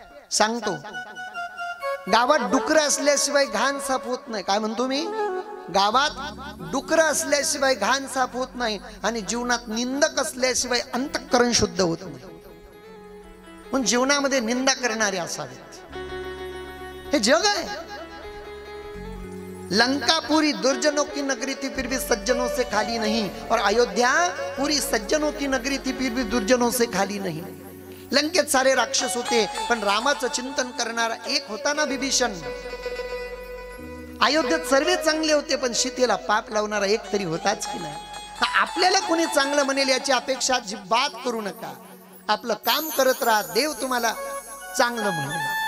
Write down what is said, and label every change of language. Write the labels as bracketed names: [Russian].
[Marathi] सांगतो, गावात डुकर असल्याशिवाय घाण साफ होत नाही. काय म्हणतो मी? गावात डुकर असल्याशिवाय घाण साफ होत नाही, आणि जीवनात निंदक असल्याशिवाय अंतःकरण शुद्ध होत नाही. पण जीवनामध्ये निंदा करणारे असावेत. हे जग आहे. [Hindi] लंका पूरी दुर्जनों की नगरी थी फिर भी सज्जनों से खाली नहीं, और अयोध्या पूरी सज्जनों की नगरी थी फिर भी दुर्जनों से खाली नहीं. [Marathi] लंकेत सारे राक्षस होते, पण रामाचं चिंतन करणारा एक होता ना, विभीषण. अयोध्येत सर्व चांगले होते, पण सीतेला पाप लावणारा एक तरी होताच की नाही. आपल्याला कोणी चांगलं म्हणेल याची अपेक्षा अजिबात करू नका. आपलं काम करत राहा, देव तुम्हाला चांगलं म्हणेल.